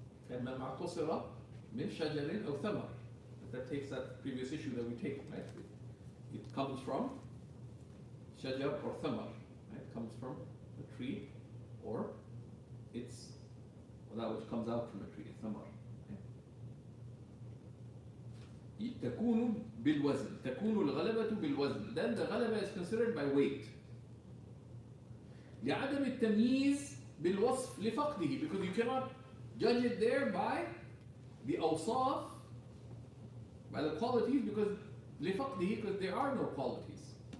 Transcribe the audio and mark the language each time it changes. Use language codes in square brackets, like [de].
[en] And ma' qusira min shajarin aw thamar. That takes that previous issue that we take, right? It comes from shajar or thamar. It comes from a tree, or it's that which comes out from a tree, thamar. [ar] تكون بالوزن, تكون الغلبة بالوزن. [en] Then the غلبة is considered by weight. [ar] لعدم التمييز بالوصف لفقده, [en] because you cannot judge it there by the awsaf, by the qualities, because [ar] لفقده, [en] because there are no qualities.